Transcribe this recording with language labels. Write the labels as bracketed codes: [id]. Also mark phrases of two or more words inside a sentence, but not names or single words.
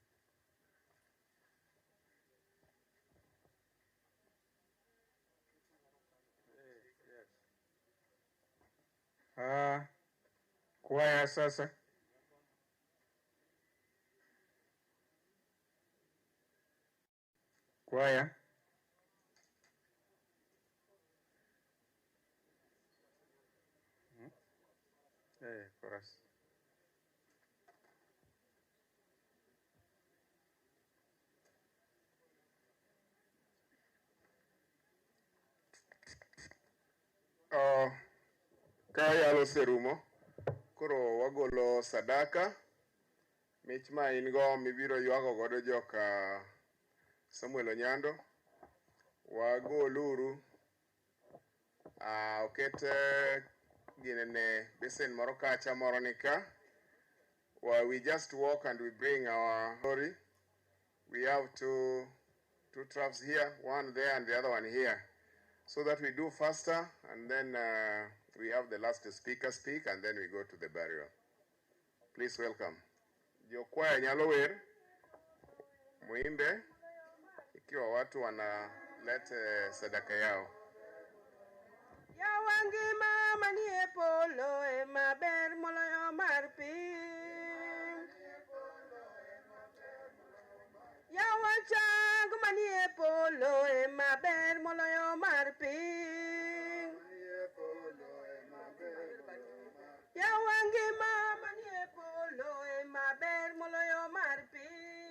[sw] Kwaya sasa. Kwaya. Chorus. [luo] Kayalo serumo. Koro wagolo sadaka. Mich ma in go mibiro ywago godo joka Samuel Onyando. Wagoluru. Okete ginene besen moro kacha moro nika. [en] We just walk and we bring our glory. We have two traps here, one there and the other one here, so that we do faster, and then we have the last speaker speak, and then we go to the burial. Please welcome. [luo] Jo kwaya nyalo wer [sw] muimbe ikiwa watu wanaleta sadaka yao. [luo] Yawangima manie polo e maber moloyo mar piny. Yawachang manie polo e maber moloyo mar piny. Yawangima manie polo e maber moloyo mar piny.